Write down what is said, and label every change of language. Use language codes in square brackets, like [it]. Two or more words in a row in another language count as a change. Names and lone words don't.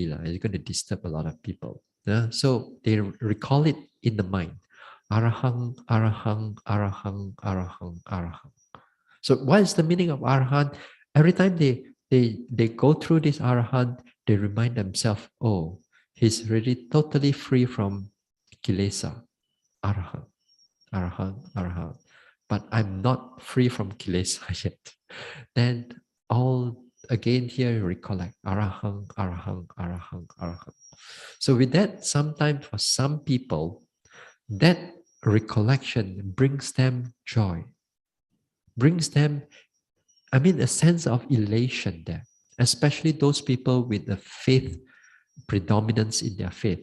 [en] It's going to disturb a lot of people. So they recall it in the mind. [pi] Arahang, arahang, arahang, arahang, arahang. [en] So what is the meaning of arahant? Every time they go through this arahant, they remind themselves, oh, he's really totally free from kilesa. [pi] Arahant, arahant, arahant. [en] But I'm not free from kilesa yet. Then all again here recollect [pi] arahang, arahang, arahang, arahang. [en] So with that, sometimes for some people, that recollection brings them joy, brings them, a sense of elation there, especially those people with the faith predominance in their faith.